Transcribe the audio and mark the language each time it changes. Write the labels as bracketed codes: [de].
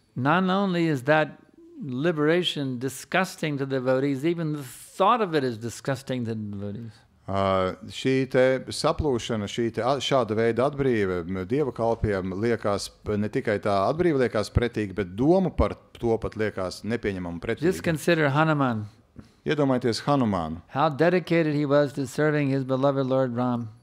[en] Not only is that liberation disgusting to devotees, even the thought of it is disgusting to devotees. [lv] Šī te saplūšana, šāda veida atbrīve Dieva kalpiem liekas, ne tikai tā atbrīve liekas pretīga, bet doma par to pat liekas nepieņemama [en] Just [lv] pretīga. [en] consider Hanuman. [lv] Iedomājieties Hanumānu, [en] How dedicated he was to serving his beloved Lord Ram.